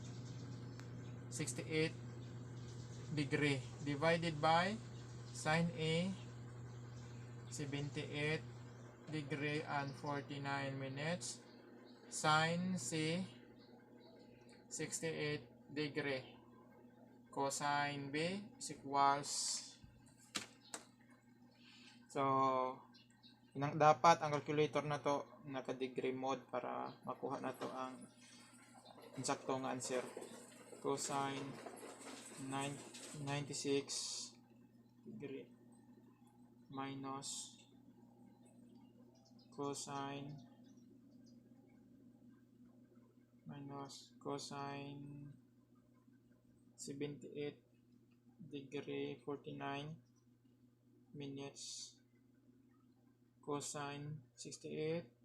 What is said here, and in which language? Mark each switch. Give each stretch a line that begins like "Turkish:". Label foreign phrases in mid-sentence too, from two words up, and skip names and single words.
English: 68 degree divided by sine A 78 degree and 49 minutes, sine C 68 degree, cosine B is equals,
Cebuano: so dapat ang calculator na to naka
English: degree mode
Cebuano: para makuha na to ang insakto nga answer.
English: Cosine 96 degree minus cosine 78 degree 49 minutes, cosine 68